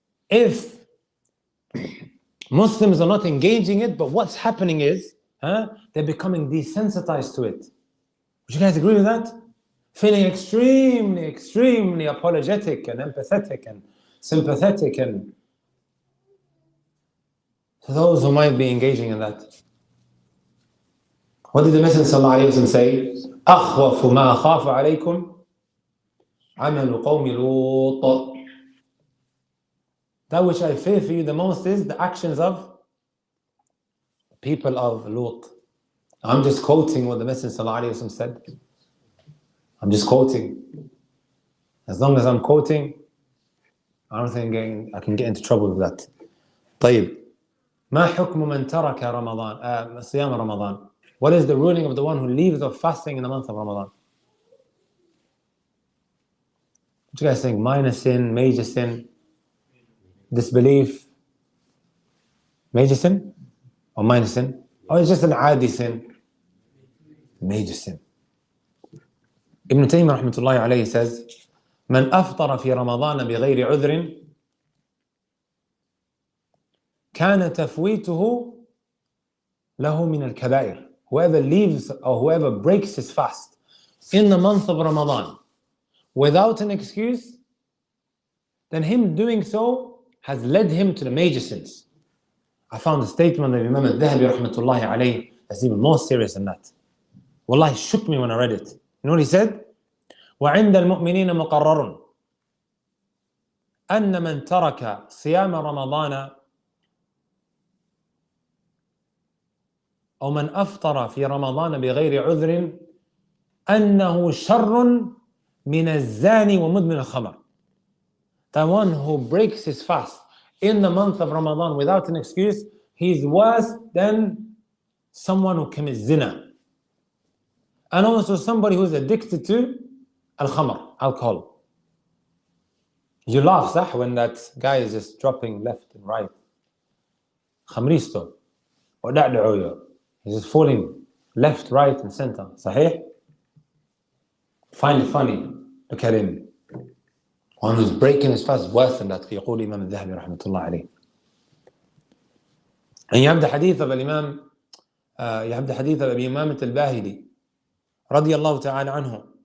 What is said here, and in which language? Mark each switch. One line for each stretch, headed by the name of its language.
English: If Muslims are not engaging it, but what's happening is, they're becoming desensitized to it. Would you guys agree with that? Feeling extremely, extremely apologetic and empathetic and sympathetic and to those who might be engaging in that. What did the Messenger sallallahu alayhi wa sallam say?
Arabic: أخوف ما أخاف عليكم عمل قوم لوط.
English: That which I fear for you the most is the actions of the people of Lut. I'm just quoting what the Messenger sallallahu alayhi wa sallam said. I'm just quoting. As long as I'm quoting, I don't think I can get into trouble with that.
Arabic: طيب. ما حكم من ترك رمضان صيام رمضان?
English: What is the ruling of the one who leaves off fasting in the month of Ramadan? What do you guys think? Minor sin, major sin, disbelief? Major sin or minor sin? Or it's just an adi sin? Major sin. Ibn Taymiyyah rahmatullahi alayhi says,
Arabic: من أفطر في رمضان بغير عذر كان تفويته له من الكبائر.
English: Whoever leaves or whoever breaks his fast in the month of Ramadan without an excuse, then him doing so has led him to the major sins. I found a statement of Imam al-Dhahabi rahmatullahi alayhi that's even more serious than that. Wallahi, it shook me when I read it. You know what he said?
Arabic: وَعِنْدَ الْمُؤْمِنِينَ مُقَرَّرٌ. أن من ترك صيام رمضان أو من أفطر في رمضان بغير عذر أنه شر من الزاني ومدمن الخمر.
English: The one who breaks his fast in the month of Ramadan without an excuse, he's worse than someone who commits zina. And also somebody who's addicted to al-khamr, alcohol. You laugh, صح, when that guy is just dropping left and right. خمريستو ودعدعويو. He's just falling left, right and center.
Arabic: صحيح?
English: Find it funny. Look at him. One who's breaking his fast worse than that.
Arabic: يقول الإمام الذهبي رحمة الله عليه.
English: And you have the hadith of الإمام أبي إمامة الباهلي
Arabic: رضي الله تعالى عنه.